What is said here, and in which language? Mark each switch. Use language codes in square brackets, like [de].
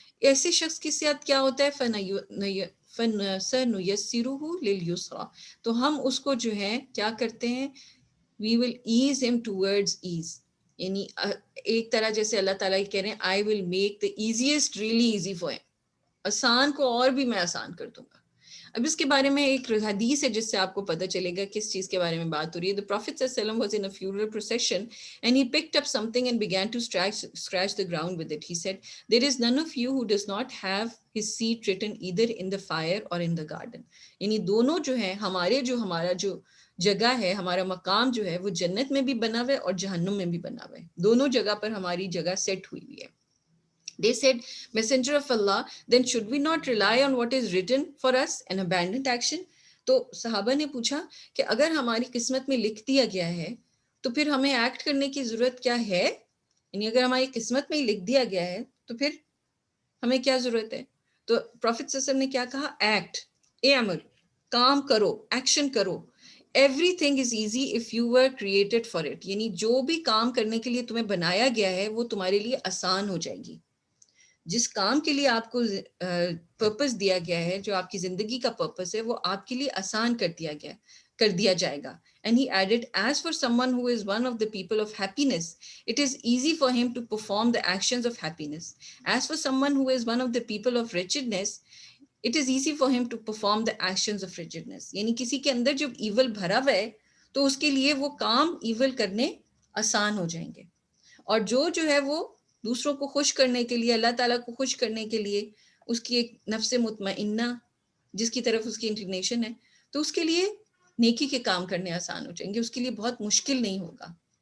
[ur] ایسے شخص کے ساتھ کیا ہوتا ہے، [ar] فَنُيَسِّرُهُ لِلْيُسْرَى، [ur] تو ہم اس کو جو ہے کیا کرتے ہیں، [en] we will ease him towards ease. [ur] یعنی ایک طرح جیسے اللہ تعالیٰ کہہ رہے ہیں [en] I will make the easiest really easy for him، [ur] آسان کو اور بھی میں آسان کر دوں گا. اب اس کے بارے میں ایک حدیث ہے جس سے آپ کو پتہ چلے گا کس چیز کے بارے میں بات ہو رہی ہے. [en] The Prophet صلی اللہ علیہ وسلم was in a funeral procession and he picked up something and began to scratch the ground with it. He said, there is none of you who does not have his seat written either in the fire or in the garden. [ur] یعنی دونوں جو ہیں ہمارا جو جگہ ہے، ہمارا مقام جو ہے وہ جنت میں بھی بنا ہوا ہے اور جہنم میں بھی بنا ہوا ہے، دونوں جگہ پر ہماری جگہ سیٹ ہوئی ہوئی ہے. [en] They said, Messenger of Allah, then should we not rely on what is written for us and abandon action? [ur] تو صحابہ نے پوچھا کہ اگر ہماری قسمت میں لکھ دیا گیا ہے تو پھر ہمیں ایکٹ کرنے کی ضرورت کیا ہے؟ یعنی اگر ہماری قسمت میں ہی لکھ دیا گیا ہے تو پھر ہمیں کیا ضرورت ہے؟ تو پروفیٹ صلی اللہ علیہ وسلم نے کیا کہا، ایکٹ، عمل، کام کرو، ایکشن کرو. [en] everything is easy if you are created for it, [ur] یعنی جو بھی کام کرنے کے لیے تمہیں بنایا گیا ہے وہ تمہارے لیے آسان ہو جائے گی. جس کام کے لیے آپ کو پرپس دیا گیا ہے، جو آپ کی زندگی کا پرپس ہے، وہ آپ کے لیے آسان کر دیا جائے گا. [en] And he added, as for someone who is one of the people of happiness, it is easy for him to perform the actions of happiness. As for someone who is one of the people of wretchedness, it is easy for him to perform the actions of wretchedness. [ur] یعنی کسی کے اندر جب evil بھرا ہوا ہے تو اس کے لیے وہ کام ایول کرنے آسان ہو جائیں گے. اور جو ہے وہ دوسروں کو خوش کرنے کے لیے، اللہ تعالیٰ کو خوش کرنے کے لیے، اس کی ایک نفس مطمئنہ جس کی طرف اس کی انکلینیشن ہے، تو اس کے لیے نیکی کے کام کرنے آسان ہو جائیں گے، اس کے لیے بہت مشکل نہیں ہوگا.